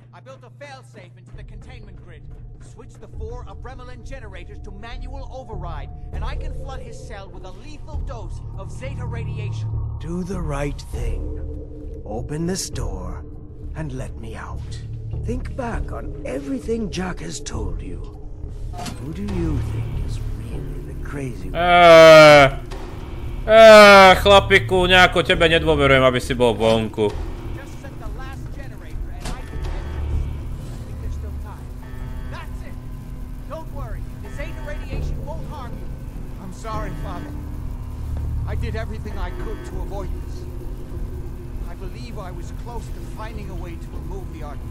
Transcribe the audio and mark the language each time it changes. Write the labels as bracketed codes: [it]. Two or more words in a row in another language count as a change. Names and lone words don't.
[en] I built a failsafe into the containment grid. Switch the 4 Abremlin generators to manual override, and I can flood his cell with a lethal dose of Zeta radiation. Do the right thing. Open this door and let me out. Think back on everything Jack has told you. Who do you think is really the crazy one? [sk] Chlapiku, nejako tebe nedôverujem, aby si bol vonku. [en] Sorry, Father. I did everything I could to avoid this. I believe I was close to finding a way to remove the artifact.